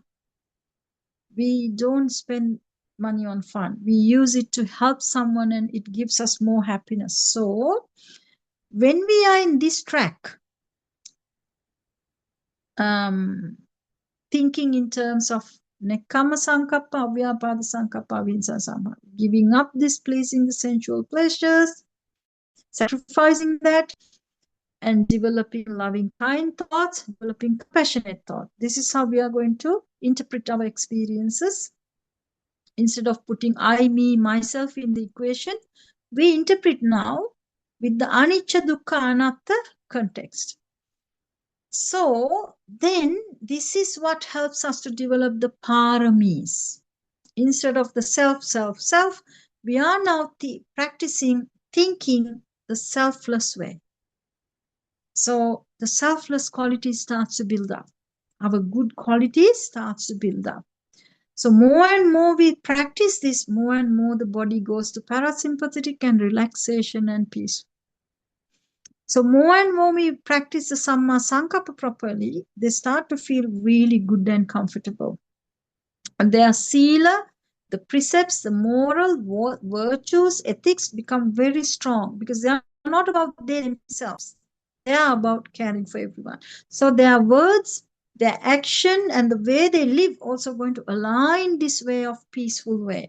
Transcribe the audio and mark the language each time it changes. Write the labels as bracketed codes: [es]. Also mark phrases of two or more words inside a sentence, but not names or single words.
[en] We don't spend money on fun. We use it to help someone, and it gives us more happiness. So when we are in this track, thinking in terms of [pi] nekkhamma sankappa, avyapada sankappa, avihinsa sankappa, [en] giving up this pleasing the sensual pleasures, sacrificing that, and developing loving, kind thoughts, developing compassionate thought. This is how we are going to interpret our experiences. Instead of putting I, me, myself in the equation, we interpret now with the [pi] anicca dukkha anatta [en] context. So then this is what helps us to develop the paramis. Instead of the self, we are now practicing thinking the selfless way. So the selfless quality starts to build up. Our good quality starts to build up. So more and more we practice this, more and more the body goes to parasympathetic and relaxation and peace. So more and more we practice the [pi] samma sankappa [en] properly, they start to feel really good and comfortable. And their sila, the precepts, the moral virtues, ethics become very strong because they are not about they themselves. They are about caring for everyone. So their words, their action, and the way they live also going to align this way of peaceful way.